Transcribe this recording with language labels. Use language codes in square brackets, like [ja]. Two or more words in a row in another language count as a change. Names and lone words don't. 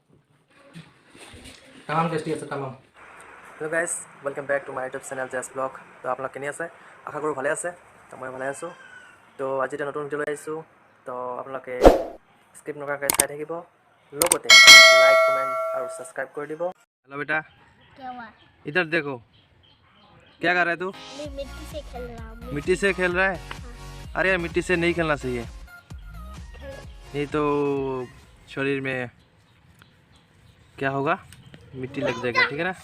[as] তামাম টেষ্টি আছে তামাম। তো গাইজ [en] welcome back to my YouTube channel [as] জেছ ব্লগ। তো আপোনালোক কেনে আছে? আশা কৰোঁ ভালে আছে। তো মই ভালে আছোঁ। তো আজি এটা নতুন ভিডিঅ' লৈ আহিছোঁ। তো আপোনালোকে স্কিপ নকৰাকৈ চাই থাকিব, লগতে [en] like comment [as] আৰু ছাবস্ক্ৰাইব কৰি দিব। [hi] हेलो बेटा, क्या हुआ? इधर देखो क्या कर रहा है तू? मैं मिट्टी से खेल रहा हूँ। मिट्टी से खेल रहा है? अरे यार मिट्टी से नहीं खेलना चाहिए, नहीं तो शरीर में क्या होगा, मिट्टी लग जाएगा, ठीक है ना?